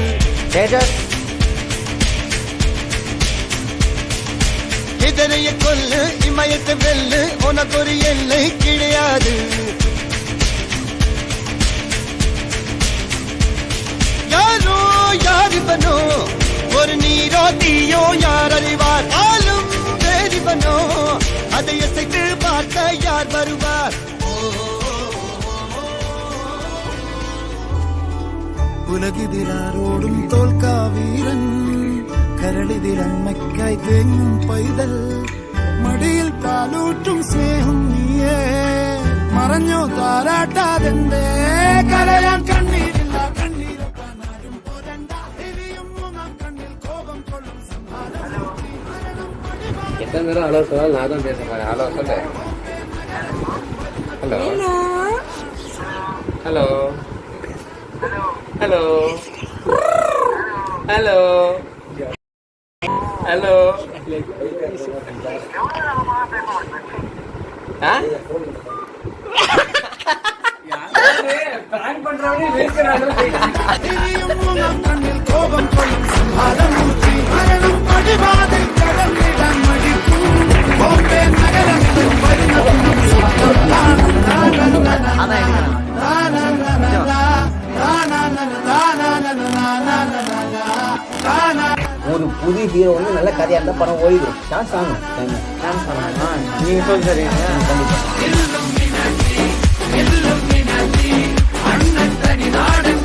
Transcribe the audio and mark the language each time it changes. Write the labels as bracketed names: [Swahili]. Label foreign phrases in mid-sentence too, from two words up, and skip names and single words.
[Tamil] இதனைய கொல்லு இமயத்தை வெல்லு உனக்கு ஒரு எல்லை கிடையாது. யாரோ யார் இவனோ ஒரு நீரோ தீயோ யார் அறிவார். ஆளும் வேறிவனோ அதை அசைத்து பார்த்த யார் வருவார். [Malayalam] ഉലകിതിലാരോടും തോൽക്കാ വീരൻ കരളിതിലമ്മയ്ക്കായി തേങ്ങും പൈതൽ മടിയിൽ പാലൂട്ടും സ്നേഹം നീയേ മറഞ്ഞോ താരാട്ടാതെന്തേ കരയാൻ കണ്ണീരില്ല കണ്ണീരൊക്കാനാരും പോരണ്ട ഇനിയും മൂന്നാം കണ്ണിൽ കോപം കൊള്ളും [Tamil] எத்தனை நேரம் ஹலோ சொன்னாலும் நான் தான் பேச போறேன். ஹலோ சொல்லு. ஹலோ ஹலோ ஹலோ ஹலோ ஹலோ [Malayalam] ഇനിയും മൂന്നാം കണ്ണിൽ കോപം കൊള്ളും സംഹാരമൂർത്തി മരണം പടിവാതിൽ കടന്നിടാൻ മടിക്കും ബോംബെ നഗരത്തിൽ വരുന്ന [Tamil] ஒரு புது ஹீரோ வந்து நல்ல கதையா இருந்தா படம் ஓடிடும். சான்ஸ் ஆகணும். நீங்க சொல்லு சரிங்க. கண்டிப்பா